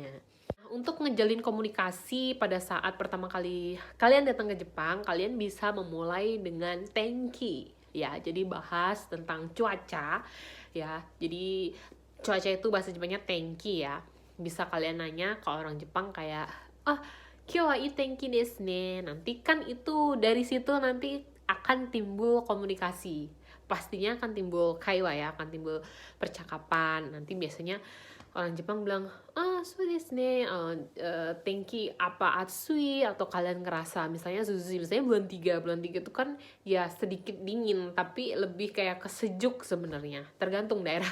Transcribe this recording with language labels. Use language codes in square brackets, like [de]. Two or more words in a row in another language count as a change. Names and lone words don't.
[id] Untuk ngejalin komunikasi pada saat pertama kali kalian datang ke Jepang, kalian bisa memulai dengan tenki ya. Jadi bahas tentang cuaca ya. Jadi cuaca itu bahasa Jepangnya tenki ya. Bisa kalian nanya ke orang Jepang kayak [ja] 今日はいい天気ですね. [id] Nanti kan itu dari situ nanti akan timbul komunikasi, pastinya akan timbul kaiwa ya, akan timbul percakapan. Nanti biasanya orang Jepang bilang [ja] そうですね, [id] tenki apa atsui, atau kalian ngerasa misalnya Suzuki, misalnya bulan 3 itu kan ya sedikit dingin tapi lebih kayak kesejuk sebenarnya, tergantung daerah.